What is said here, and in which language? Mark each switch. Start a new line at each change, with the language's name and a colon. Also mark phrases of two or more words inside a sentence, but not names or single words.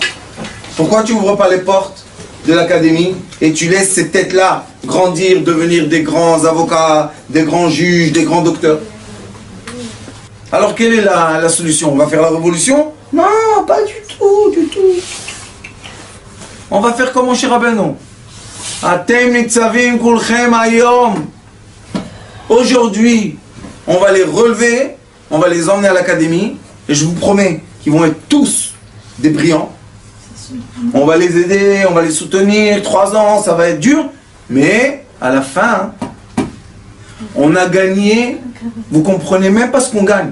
French: Pourquoi tu n'ouvres pas les portes de l'académie et tu laisses ces têtes-là grandir, devenir des grands avocats, des grands juges, des grands docteurs? Alors quelle est la solution? On va faire la révolution? Non, pas du tout, du tout. On va faire comme mon cher Rabbeinu.
Hebrew: אתם נצבים כולכם היום.
French: Aujourd'hui, on va les relever, on va les emmener à l'académie, et je vous promets qu'ils vont être tous des brillants. On va les aider, on va les soutenir, 3 ans, ça va être dur, mais à la fin, on a gagné, vous comprenez même pas ce qu'on gagne.